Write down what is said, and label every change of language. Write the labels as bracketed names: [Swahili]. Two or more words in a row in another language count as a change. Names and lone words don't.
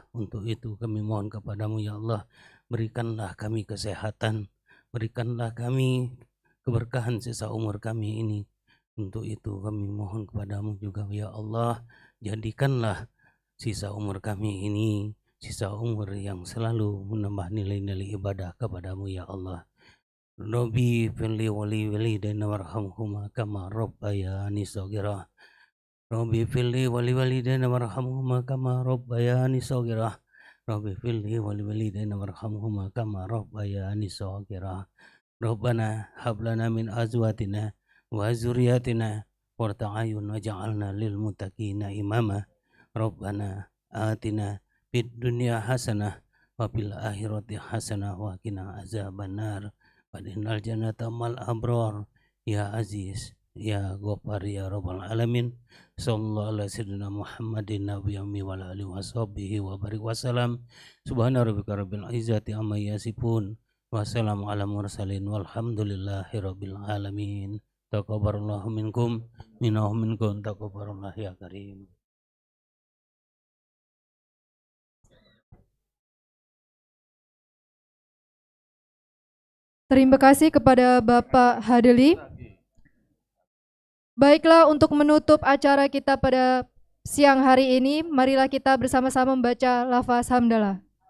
[Indonesian] Untuk itu kami mohon kepadamu [Arabic] يا الله, [Indonesian] berikanlah kami kesehatan, berikanlah kami keberkahan sisa umur kami ini. Untuk itu kami mohon kepadamu juga [Arabic] يا الله, [Indonesian] jadikanlah sisa umur kami ini sisa umur yang selalu menambah nilai-nilai ibadah kepadamu [Arabic] يا الله. ربي اغفر لي ولوالدينا وارحمهما كما ربياني صغيرا. ربي اغفر لي ولوالدينا وارحمهما كما ربياني صغيرا. ربي اغفر لي ولوالدينا وارحمهما كما ربياني صغيرا. ربنا هب لنا من أزواجنا وذرياتنا قرة أعين واجعلنا للمتقين إماما. ربنا آتنا في الدنيا حسنة وفي الآخرة حسنة وقنا عذاب النار. فأدخلنا الجنة مع الأبرار. يا عزيز، يا غفار، يا رب العالمين. صلى الله على سيدنا محمد النبي وعلى آله وصحبه وبارك وسلم. سبحان ربك رب العزة عما يصفون. وسلام على المرسلين والحمد لله رب العالمين. تقبل الله منكم منكم تقبل الله يا كريم. [Indonesian] Terima kasih kepada Bapak Hadeli. Baiklah, untuk menutup acara kita pada siang hari ini, marilah kita bersama-sama membaca lafaz hamdalah.